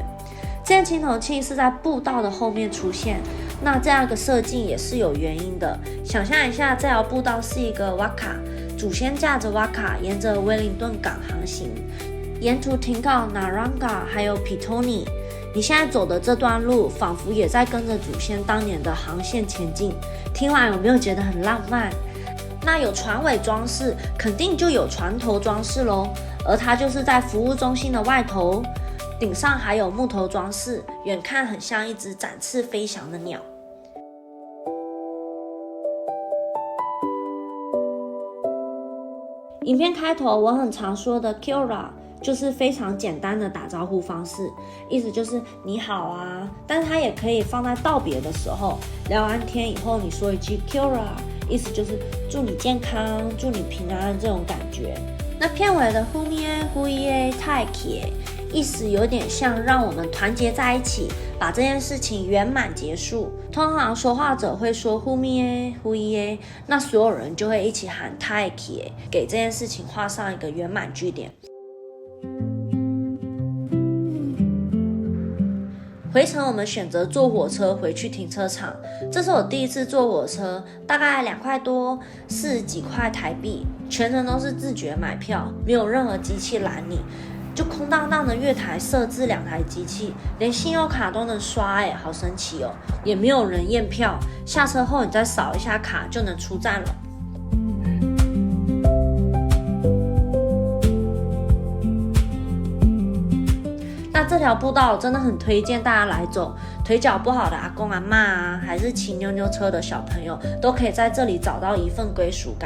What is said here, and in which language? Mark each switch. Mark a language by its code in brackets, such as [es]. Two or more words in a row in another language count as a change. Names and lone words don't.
[zh] 這件青銅器是在步道的後面出現，那這樣一個設計也是有原因的。想象一下，這條步道是一個瓦卡，祖先駕着瓦卡沿着威靈頓港航行，沿途停靠 Naranga 還有 Petone。你現在走的這段路，仿佛也在跟着祖先當年的航線前進。聽完有沒有覺得很浪漫？那有船尾裝飾，肯定就有船頭裝飾咯，而它就是在服務中心的外頭。頂上還有木頭裝飾，遠看很像一隻展翅飛翔的鳥。影片開頭我很常說的 [mi] Kia ora [zh] 就是非常簡單的打招呼方式，意思就是你好啊，但是它也可以放在道別的時候，聊完天以後你說一句 [mi] Kia ora， [zh] 意思就是祝你健康，祝你平安這種感覺。那片尾的 [mi] Humie Huie Taiki [zh] 意思有點像讓我們團結在一起，把這件事情圓滿結束。通常說話者會說 [mi] Humie Huie， [zh] 那所有人就會一起喊 Taiki， 給這件事情畫上一個圓滿句點。回程我們選擇坐火車回去停車場，這是我第一次坐火車，大概2塊多，40幾塊台幣，全程都是自覺買票，沒有任何機器攔你。就空蕩蕩的月台設置2台機器，連信用卡都能刷，好神奇哦！也沒有人驗票，下車後你再掃一下卡就能出站了。那這條步道真的很推薦大家來走，腿腳不好的阿公阿嬤啊，還是騎扭扭車的小朋友，都可以在這裡找到一份歸屬感。